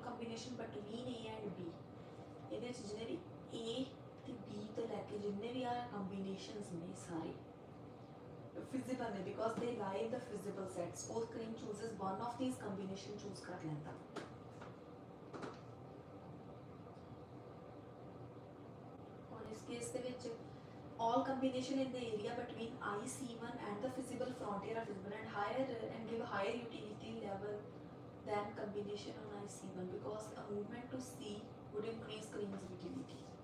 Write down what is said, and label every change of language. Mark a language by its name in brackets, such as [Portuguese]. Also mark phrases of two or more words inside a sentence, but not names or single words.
[English] combination between A and B, [Punjabi] ਇਹਦੇ ਚ ਜਿਹਨੇ ਵੀ A ਤੇ B ਤੋਂ ਲੈ ਕੇ ਜਿੰਨੇ ਵੀ ਆ combinations ਨੇ ਸਾਰੇ feasible ਨੇ [English] because they lie in the feasible set. Suppose Kareem chooses one of these combination choose [Punjabi] ਕਰ ਲੈਂਦਾ, ਔਰ ਇਸ ਕੇਸ ਦੇ ਵਿੱਚ [English] all combination in the area between IC1 and the feasible frontier are feasible and higher and give a higher utility level than combination on IC1 because a movement to C would increase Kareem's utility.